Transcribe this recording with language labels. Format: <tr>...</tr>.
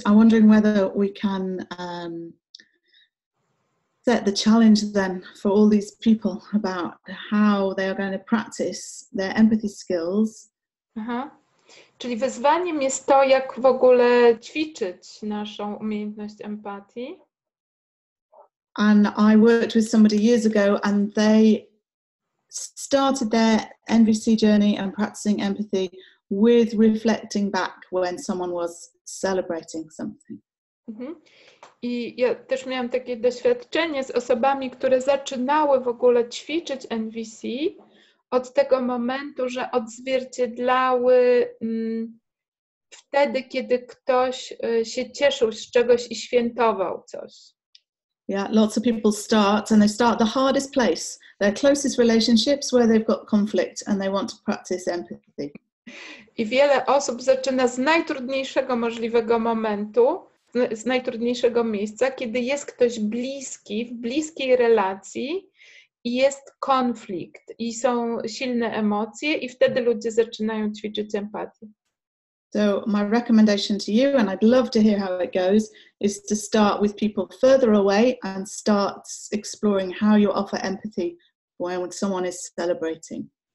<en>I'm wondering whether we can set the challenge then for all these people about how they are going to practice their empathy skills.</en> <pl>Czyli wyzwaniem jest to, jak w ogóle ćwiczyć naszą umiejętność empatii.</pl> <en>And I worked with somebody years ago, and they started their NVC journey and practicing empathy with reflecting back when someone was celebrating something.</en> <pl>I ja też miałam takie doświadczenie z osobami, które zaczynały w ogóle ćwiczyć NVC od tego momentu, że odzwierciedlały wtedy, kiedy ktoś się cieszył z czegoś i świętował coś.</pl> <en>Yeah, lots of people start, and they start the hardest place, their closest relationships where they've got conflict and they want to practice empathy.</en> <pl>I wiele osób zaczyna z najtrudniejszego możliwego momentu, z najtrudniejszego miejsca, kiedy jest ktoś bliski, w bliskiej relacji i jest konflikt i są silne emocje i wtedy ludzie zaczynają ćwiczyć empatię.</pl> <en>So my recommendation to you, and I'd love to hear how it goes, is to start with people further away and start exploring how you offer empathy when someone is celebrating.</en>